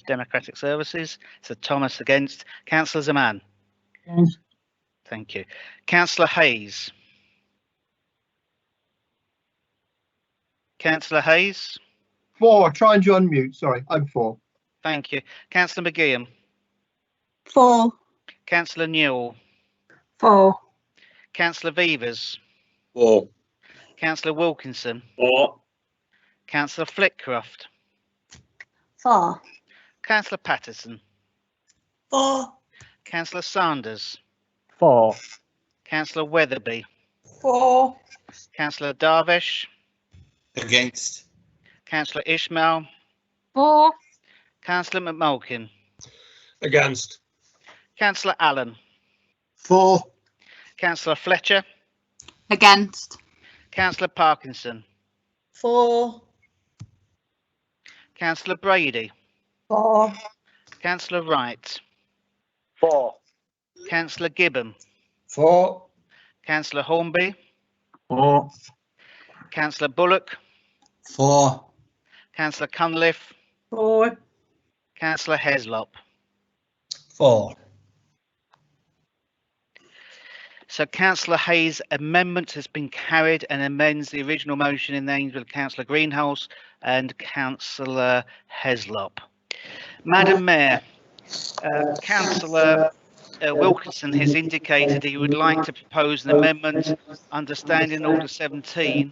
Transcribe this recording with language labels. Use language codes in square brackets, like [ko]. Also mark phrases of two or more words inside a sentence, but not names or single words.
[en] Democratic Services. So Thomas against. Councillor Zaman. Against. Thank you. Councillor Hayes. Councillor Hayes. 4. Trying to unmute. Sorry, I'm 4. Thank you. Councillor McGeehan. 4. Councillor Newell. 4. Councillor Vivers. 4. Councillor Wilkinson. 4. Councillor Flitcroft. 4. Councillor Patterson. 4. Councillor Sanders. 4. Councillor Weatherby. 4. Councillor Darvish. Against. Councillor Ishmael. 4. Councillor McMulkin. Against. Councillor Allen. 4. Councillor Fletcher. Against. Councillor Parkinson. 4. Councillor Brady. 4. Councillor Wright. 4. Councillor Gibbon. 4. Councillor Hornby. 4. Councillor Bullock. 4. Councillor Cunliffe. 4. Councillor Heslop. 4. So Councillor Hayes' amendment has been carried and amends the original motion in the names of Councillor Greenhouse and Councillor Heslop. Madam Mayor, Councillor Wilkinson has indicated he would like to propose an amendment under Standing Order 17.